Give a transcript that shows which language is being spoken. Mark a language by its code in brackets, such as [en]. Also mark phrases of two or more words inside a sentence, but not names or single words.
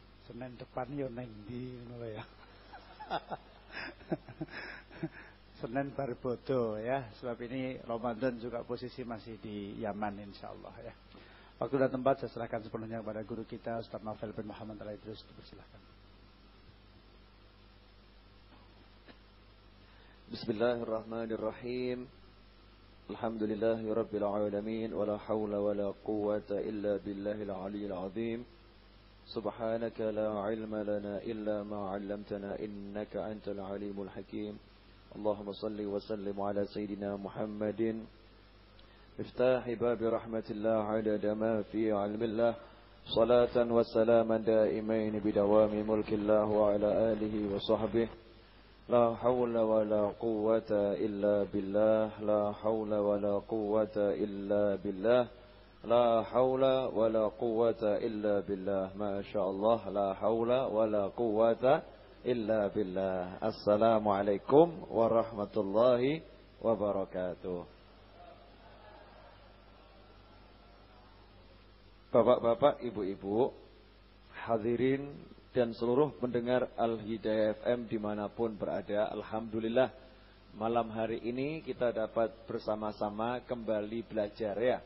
[jv] Senin depan yo neng ndi ngono ya. Senin bar bodo ya, [id] sebab ini Ramadan juga posisi masih di Yaman [jv] insyaallah ya. [id] Waktu dan tempat saya serahkan sepenuhnya kepada guru kita Ustaz Novel bin Muhammad Al-Idrus, dipersilakan. [ar] بسم الله الرحمن الرحيم. الحمد لله رب العالمين ولا حول ولا قوة إلا بالله العلي العظيم. سبحانك لا علم لنا إلا ما علمتنا إنك أنت العليم الحكيم. اللهم صل وسلم على سيدنا محمد مفتاح باب رحمة الله عدد ما في علم الله صلاة وسلاما دائمين بدوام ملك الله وعلى آله وصحبه لا حول ولا قوة إلا بالله لا حول ولا قوة إلا بالله لا حول ولا قوة إلا بالله ما شاء الله لا حول ولا قوة إلا بالله. السلام عليكم ورحمة الله وبركاته. [id] Bapak-bapak, ibu-ibu, hadirin dan seluruh pendengar Al-Hidayah FM dimanapun berada, alhamdulillah malam hari ini kita dapat bersama-sama kembali belajar ya.